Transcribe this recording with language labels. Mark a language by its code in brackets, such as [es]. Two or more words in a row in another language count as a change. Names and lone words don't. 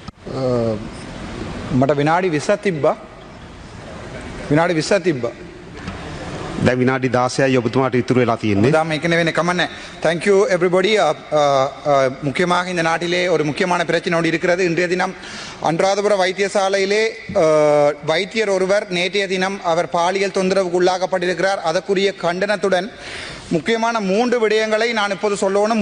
[si] මට විනාඩි 20ක් තිබ්බා. විනාඩි 20ක් තිබ්බා. දැන් විනාඩි 16යි ඔබතුමාට ඉතුරු වෙලා තියෙන්නේ. [ta] அதான் ஏற்கனவே கம்மண்ணே. [en] thank you everybody. [ta] முக்கியமாக இந்த நாட்டிலே ஒரு முக்கியமான பிரச்சனை ஒன்று இருக்கிறது. இன்றைய தினம் அன்றாதபுர வைத்தியசாலையிலே வைத்தியர் ஒருவர் நேற்றைய தினம் அவர் பாலியல் தொந்தரவுக்கு உள்ளாக்கப்பட்டிருக்கிறார். அதற்குரிய கண்டனத்துடன் முக்கியமான 3 விடயங்களை நான் இப்போது சொல்லணும்.